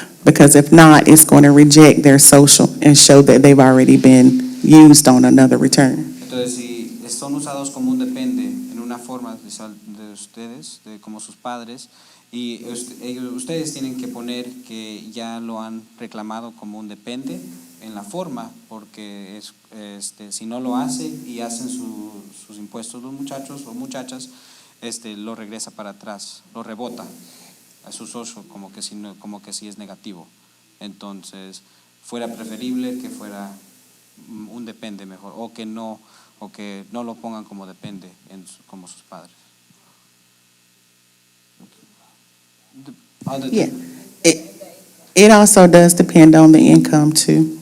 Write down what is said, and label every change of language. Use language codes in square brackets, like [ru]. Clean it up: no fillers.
[en] Because if not, it's going to reject their social and show that they've already been used on another return. [es] Entonces si son usados como un depende en una forma de ustedes, como sus padres, y ustedes tienen que poner que ya lo han reclamado como un depende en la forma, porque si no lo hacen y hacen sus impuestos los muchachos o muchachas, lo regresa para atrás, lo rebota a su socio como que si es negativo. Entonces fuera preferible que fuera un depende mejor, o que no lo pongan como depende como sus padres. [en] Yeah, it also does depend on the income too.